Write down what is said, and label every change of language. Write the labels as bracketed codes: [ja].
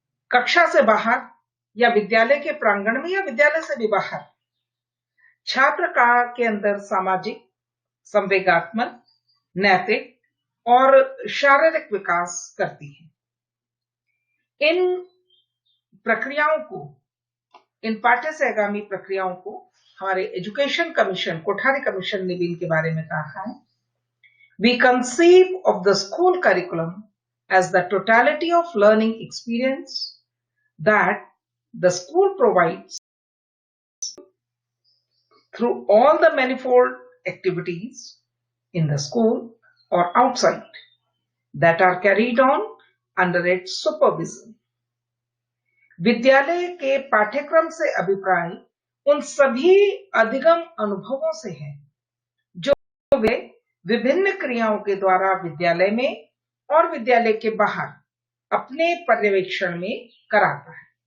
[hi] कक्षा से बाहर या विद्यालय के प्रांगण में या विद्यालय से भी बाहर छात्र का के अंदर सामाजिक, संवेगात्मक, नैतिक और शारीरिक विकास करती है। इन प्रक्रियाओं को, इन पाठ्य सहगामी प्रक्रियाओं को हमारे एजुकेशन कमीशन, कोठारी कमीशन ने भी इनके बारे में कहा है। [en] We conceive of the school curriculum as the totality of learning experience that the school provides through all the manifold activities in the school or outside that are carried on under its supervision. [hi] विद्यालय के पाठ्यक्रम से अभिप्राय उन सभी अधिगम अनुभवों से है जो वे विभिन्न क्रियाओं के द्वारा विद्यालय में और विद्यालय के बाहर अपने पर्यवेक्षण में कराता है।